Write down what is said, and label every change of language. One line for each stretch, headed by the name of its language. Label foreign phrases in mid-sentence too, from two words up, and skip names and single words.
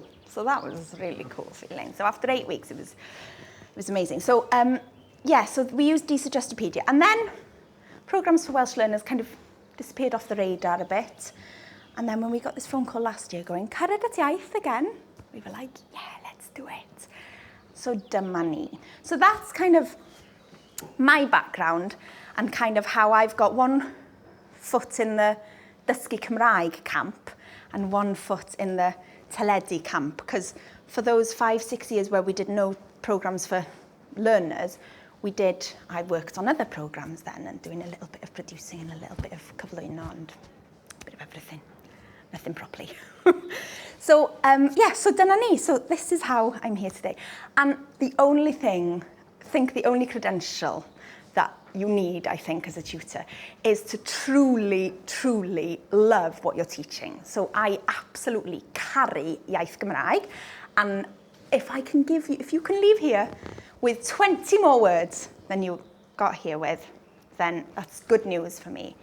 English: So that was a really cool feeling. So after 8 weeks, it was amazing. So, so we used suggestopedia. And then programmes for Welsh learners kind of disappeared off the radar a bit. And then when we got this phone call last year going, Cariad at Iaith again, we were like, yeah, let's do it.
Welsh: So dyma ni.
English: So that's kind of my background and kind of how I've got one foot in the
Welsh: Dysgu Cymraeg
English: camp and one foot in the teledu camp. Because for those 5-6 years where we did no programmes for learners, I worked on other programmes then and doing a little bit of producing and a little bit of cyflwyno and a bit of everything. Nothing properly. So
Welsh: dyna ni.
English: So this is how I'm here today. And the only credential that you need, I think, as a tutor, is to truly, truly love what you're teaching. So I absolutely carry
Welsh: iaith Gymraeg.
English: And if you can leave here with 20 more words than you got here with, then that's good news for me.